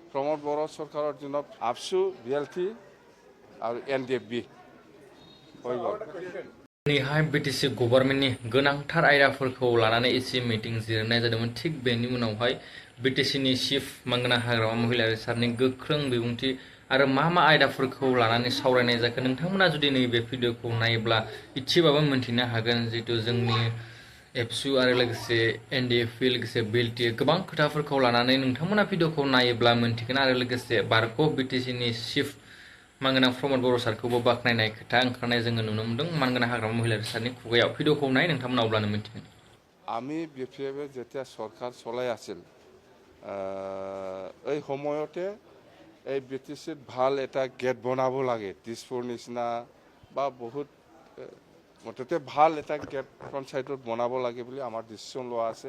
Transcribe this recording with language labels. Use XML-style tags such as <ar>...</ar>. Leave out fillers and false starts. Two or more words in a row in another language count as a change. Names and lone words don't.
<as>প্ৰমোদ বড়ো চৰকাৰৰ দিনত আপচু বিএলটি আৰু এনডিএফবি হৈ গ'ল।</as> <brx>दिनैहाय बिटिसि गभर्नमेन्टनि गोनांथार आयदाफोरखौ लानानै एसे मिटिं जिरायनाय जादोंमोन। थिग बेनि उनावहाय बिटिसिनि चिफ मांगोना हाग्रामा महिलारि सारनि गोख्रों बिबुंथि आरो मा आयदाफोरखौ लानानै सावरायनाय जाखो नोंथांमोना जुदि नैबे भिडिअखौ नायोब्ला इसेबाबो मोन्थिनो हागोन। जिहेतु जोंनि एबसु आरो लोगोसे एनडिएफबि लोगोसे बिएलटि गोबां खोथाफोरखौ लानानै नोंथांमोना भिडिअखौ नायोब्ला मोन्थिगोन। आरो लोगोसे बारग' बिटिसिनि चिफ मांगोना प्रमोद बर' सारखौबो बाख्नायनाय खोथा ओंखारनाय जोङो नुनो मोन्दों मांगोना हाग्रामा महिलारि सारनि खुगायाव। भिडिअखौ नाय नोंथांमोना अब्लानो मिन्थिगोन।</brx> <as>আমি বিপিএফে যেতিয়া চৰকাৰ চলাই আছিল এই সময়তে এই বিটিচিত ভাল এটা গেট বনাব লাগে, দিছপুৰ নিচিনা বা বহুত মুঠতে ভাল এটা গেট পঞ্চায়তত বনাব লাগে বুলি আমাৰ ডিচিশ্যন লোৱা আছে।</as>